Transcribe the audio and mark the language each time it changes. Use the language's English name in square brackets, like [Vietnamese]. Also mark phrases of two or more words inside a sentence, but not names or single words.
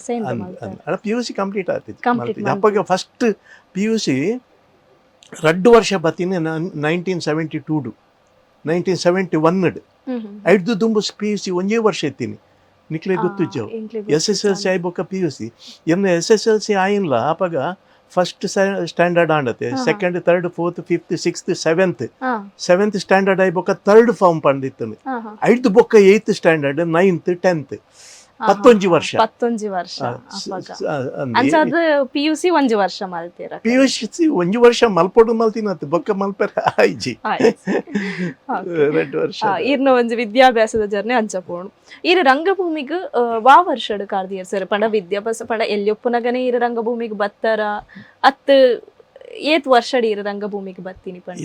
[Tulu] PUC ಕಂಪ್ಲೀಟ್ ಆಗ್ತಿತ್ತು ಅಪ್ಪಗ ಫಸ್ಟ್ PUC 2 ವರ್ಷ ಬತ್ತೀನಿ 1972 1971 ಐದು ದುಂಬು PUC ಒಂಜೇ ವರ್ಷ ಎತ್ತೀನಿ ನಿಕ್ಲೆ ಗೊತ್ತಿಜ್ಜವು SSLC ಆಯ್ ಬೊಕ್ಕ PUC ಎನ್ನ SSLC ಆಯಿನ್ಲ ಅಪ್ಪಗ [English] first standard [Tulu] ಆಂಡತೆ [English] second third fourth fifth sixth seventh standard [Tulu] ಆಯ್ ಬೊಕ್ಕ [English] third form [Tulu] ಪಂಡಿತ್ತು ಐದು ಬೊಕ್ಕ 8th ಸ್ಟ್ಯಾಂಡರ್ಡ್ 9th 10th 11 ವರ್ಷ PUC ಒಂಜಿ ವರ್ಷ ಮಲ್ತೀರ PUC ಒಂಜಿ ವರ್ಷ ಮಲ್ಪೊಡು ಮಲ್ತಿನತ್ ಬೊಕ್ಕ ಮಲ್ಪೆರ ಆಯ್ಜಿ 2 ವರ್ಷ ಇರ್ನ ಒಂಜಿ ವಿದ್ಯಾಭ್ಯಾಸದ ಜರ್ನಿ ಅಂಚಪೋಣು ಇರು ರಂಗಭೂಮಿಗ್ ವಾ ವರ್ಷಡ್ ಕಾರ್ದಿಯರ್ ಸರ್ ಪಂಡ ವಿದ್ಯಾಭ್ಯಾಸ ಪಂಡ ಎಲ್ಲಿಯೊಪ್ಪುನಗನೆ ಇರು ರಂಗಭೂಮಿಗ್ ಬತ್ತಾರ ಅತ್ ಏತ್ ವರ್ಷಡ್ ಇರು ರಂಗಭೂಮಿಗ್ ಬತ್ತೀನಿ ಪಂಡ